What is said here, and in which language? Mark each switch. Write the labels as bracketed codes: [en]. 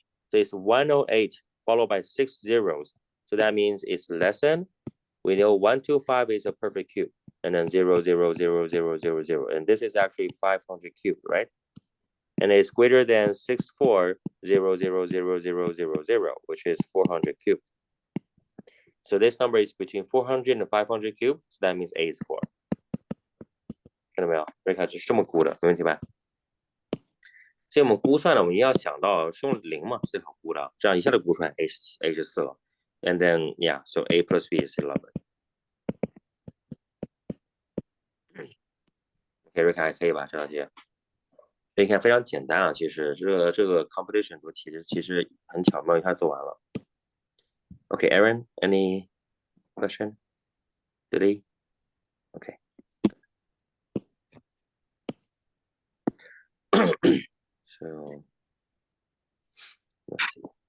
[en] So it's 108 followed by 6 zeros. So that means it's less than, we know 125 is a perfect cube, and then 0, 0, 0, 0, 0, 0. And this is actually 500 cubed, right? And it's greater than 64, 0, 0, 0, 0, 0, 0, which is 400 cubed. So this number is between 400 and 500 cubed, so that means A is 4. [zh] 看到没有？瑞卡是这么估的，没问题吧？所以我们估算呢，我们要想到是用0嘛，最好估的，这样一下就估出来 A 是4了。 [en] And then yeah, so A plus B is 11. [zh] 瑞卡还可以吧？这道题，你看非常简单啊，其实这个 competition 多题其实很巧妙，一下做完了。 [en] Okay, Aaron, any question? Today? Okay. So let's see.